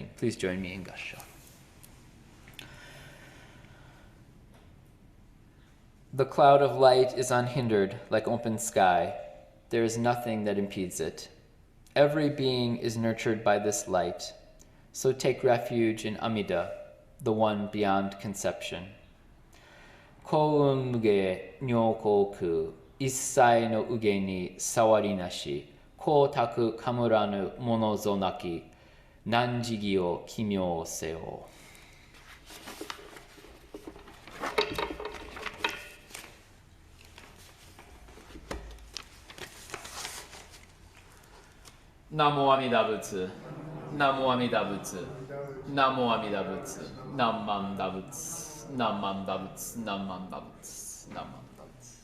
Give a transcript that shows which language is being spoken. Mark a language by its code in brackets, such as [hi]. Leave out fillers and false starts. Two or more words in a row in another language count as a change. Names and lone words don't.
[en] Please join me in Gassho. The cloud of light is unhindered like open sky. There is nothing that impedes it. Every being is nurtured by this light. So take refuge in Amida, the one beyond conception. [ja] 光雲無碍如虚空、一切の有碍にさわりなし、光沢かむらぬものぞなき、難思議を帰命せよ. 南無阿弥陀仏. 南無阿弥陀仏。南無阿弥陀仏. なまんだぶつ。なまんだぶつ。なまんだぶつ。なまんだぶつ.